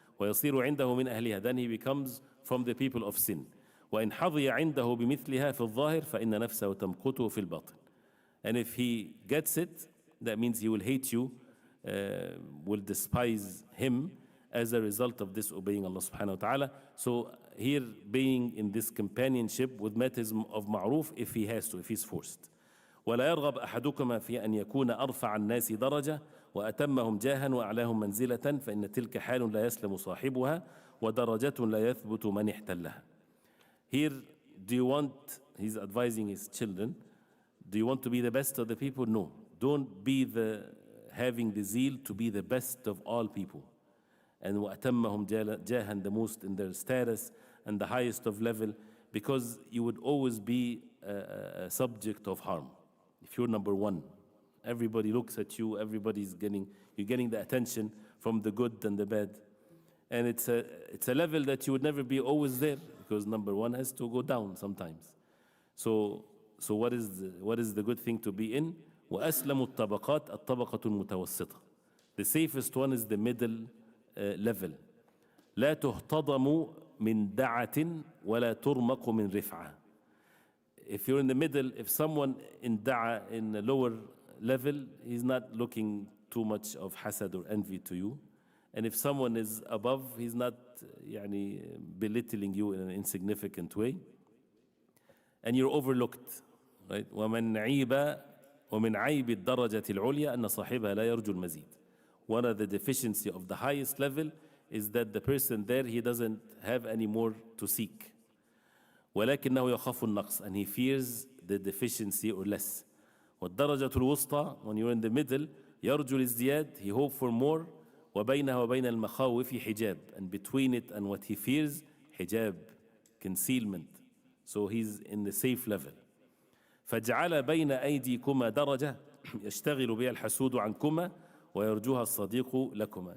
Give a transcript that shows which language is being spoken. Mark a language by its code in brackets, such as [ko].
[ar] ويصير عنده من أهلها, [en] then he becomes from the people of sin. [ar] وإن حظي عنده بمثلها في الظاهر فإن نفسه تمقته في الباطن. [en] And if he gets it, that means he will hate you, will despise him as a result of disobeying Allah subhanahu wa ta'ala. So here, being in this companionship with matters of ma'ruf, if he has to, if he's forced. [ar] ولا يرغب أحدكما في أن يكون أرفع الناس درجة وأتمهم جاها وأعلاهم منزلة فإن تلك حال لا يسلم صاحبها ودرجة لا يثبت من احتلها. [en] Here, he's advising his children, do you want to be the best of the people? No. Don't be having the zeal to be the best of all people. And [ar] وَأَتَمَّهُمْ جَاهًا, [en] the most in their status and the highest of level, because you would always be a subject of harm. If you're number one, everybody looks at you, you're getting the attention from the good and the bad. And it's a level that you would never be always there, because number one has to go down sometimes. So what is the good thing to be in? [ar] وأسلم الطبقات الطبقة المتوسطة. [en] The safest one is the middle level. [ar] لا تهتضم من دعة ولا ترمق من رفعة. [en] If you're in the middle, if someone in da'a, in the lower level, he's not looking too much of hasad or envy to you. And if someone is above, he's not يعني, belittling you in an insignificant way. And you're overlooked, right? [ar] ومن عيب الدرجة العليا أن صاحبها لا يرجو المزيد. [en] One of the deficiency of the highest level is that the person there, he doesn't have any more to seek. [ar] ولكنه يخاف النقص, [en] and he fears the deficiency or less. [ar] والدرجة الوسطى, [en] when you're in the middle, [ar] يرجو الازدياد, [en] he hope for more. [ar] وبينها وبين المخاوف حجاب, [en] and between it and what he fears, حجاب, concealment. So he's in the safe level. [ar] فاجعل بين أيديكما درجة يشتغل بها الحسود عنكما ويرجوها الصديق لكما.